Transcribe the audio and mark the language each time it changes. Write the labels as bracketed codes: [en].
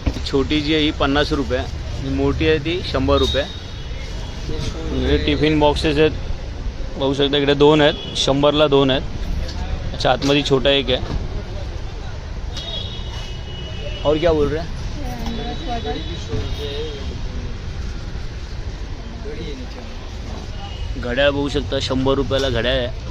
[mr] छोटी जी आहे ही 50 रुपये. मोठी आहे ती 100 रुपये. इकडे टिफिन बॉक्सेस आहेत बघू शकता. इकडे 2 आहेत. 100ला 2 आहेत. अच्छा आतमध्ये छोटा एक आहे. [hi] और क्या बोल रहे हैं? घड़ी भी 100 रुपये है, घड़ी है नीचे में। [mr] घड्याळ बघू शकता 100 रुपयाला घड्याळ आहे.